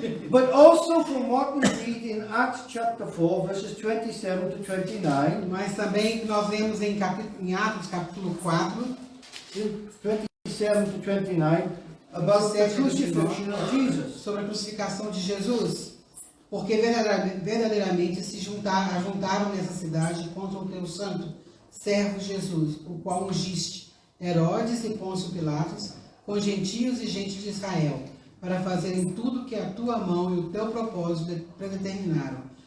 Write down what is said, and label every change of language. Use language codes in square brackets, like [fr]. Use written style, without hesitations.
[en] but also from what we read in Acts chapter 4, verses 27 to 29, [pt] mas também nós lemos em Atos capítulo 4, [en] 27 to 29, about the crucifixion of Jesus. [pt] sobre a crucificação de Jesus. Porque verdadeiramente se ajuntaram nessa cidade contra o teu santo servo Jesus, o qual ungiste Herodes e Pôncio Pilatos, com gentios e gente de Israel, para fazerem tudo que a tua mão e o teu propósito predeterminaram.